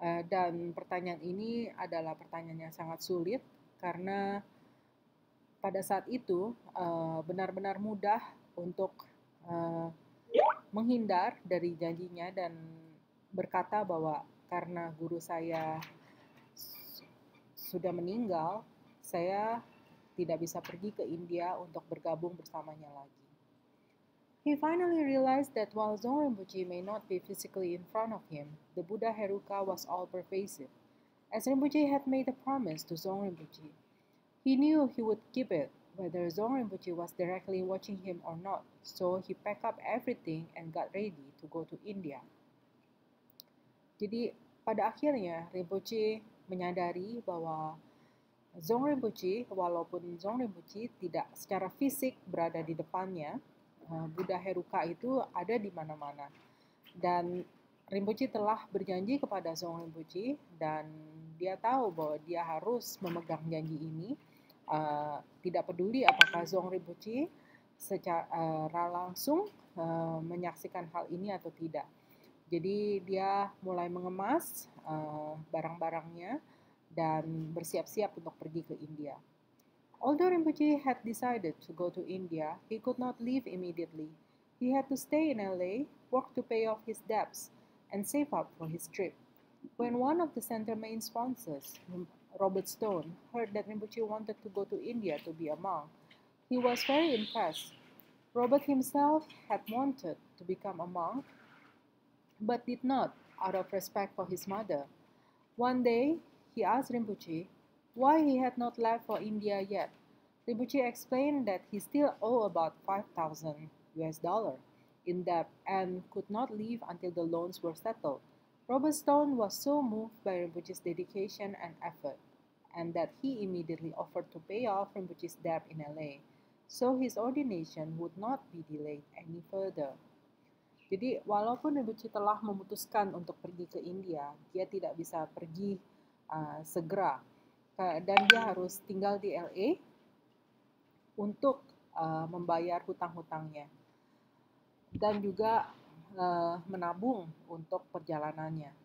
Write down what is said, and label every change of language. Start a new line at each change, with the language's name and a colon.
Indonesian: Dan pertanyaan ini adalah pertanyaan yang sangat sulit, karena pada saat itu benar-benar mudah untuk menghindar dari janjinya dan berkata bahwa karena guru saya sudah meninggal, saya tidak bisa pergi ke India untuk bergabung bersamanya lagi.
English: He finally realized that while Dzong Rinpoche may not be physically in front of him, the Buddha Heruka was all-pervasive. As Rinpoche had made a promise to Dzong Rinpoche, he knew he would keep it, whether Dzong Rinpoche was directly watching him or not, so he packed up everything and got ready to go to India.
Indonesian: Jadi pada akhirnya Rinpoche menyadari bahwa Dzong Rinpoche, walaupun Dzong Rinpoche tidak secara fisik berada di depannya, Buddha Heruka itu ada di mana-mana. Dan Rinpoche telah berjanji kepada Dzong Rinpoche dan dia tahu bahwa dia harus memegang janji ini, tidak peduli apakah Dzong Rinpoche secara langsung menyaksikan hal ini atau tidak. Jadi dia mulai mengemas barang-barangnya dan bersiap-siap untuk pergi ke India.
English: Although Rinpoche had decided to go to India, he could not leave immediately. He had to stay in LA, work to pay off his debts, and save up for his trip. When one of the center main sponsors, Robert Stone, heard that Rinpoche wanted to go to India to be a monk, he was very impressed. Robert himself had wanted to become a monk, but did not, out of respect for his mother. One day, he asked Rinpoche why he had not left for India yet. Rinpoche explained that he still owed about $5,000 in debt and could not leave until the loans were settled. Robert Stone was so moved by Rinpoche's dedication and effort, and that he immediately offered to pay off Rinpoche's debt in LA, so his ordination would not be delayed any further.
Indonesian: Jadi walaupun Rinpoche telah memutuskan untuk pergi ke India, dia tidak bisa pergi segera, dan dia harus tinggal di LA untuk membayar hutang-hutangnya dan juga menabung untuk perjalanannya.